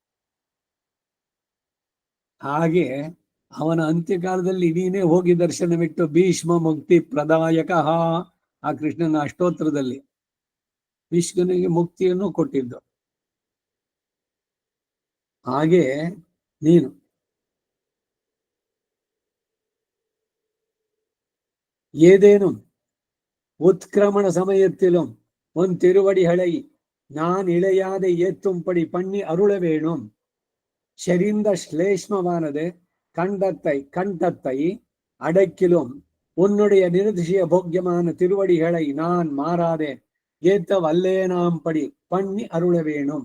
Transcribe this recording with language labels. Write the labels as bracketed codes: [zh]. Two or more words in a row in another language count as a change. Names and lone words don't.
[kn] ಹಾಗೆ ಅವನ ಅಂತ್ಯಕಾಲದಲ್ಲಿ ನೀನೇ ಹೋಗಿ ದರ್ಶನವಿಟ್ಟು ಭೀಷ್ಮ ಮುಕ್ತಿ ಪ್ರದಾಯಕ, ಆ ಕೃಷ್ಣನ ಅಷ್ಟೋತ್ತರದಲ್ಲಿ ಭೀಷ್ಮನಿಗೆ ಮುಕ್ತಿಯನ್ನು ಕೊಟ್ಟಿದ್ದು. ಹಾಗೆ ನೀನು [ta] ஏதேனும் உத்கிரமண சமயத்திலும் உன் திருவடிகளை நான் இழையாத ஏத்தும்படி பண்ணி அருள வேணும். செறிந்த ஸ்லேஷ்மமானது கண்டத்தை அடக்கிலும் உன்னுடைய நிரதிசய போக்கியமான திருவடிகளை நான் மாறாதே ஏத்த வல்லேனாம்படி பண்ணி அருள வேணும்.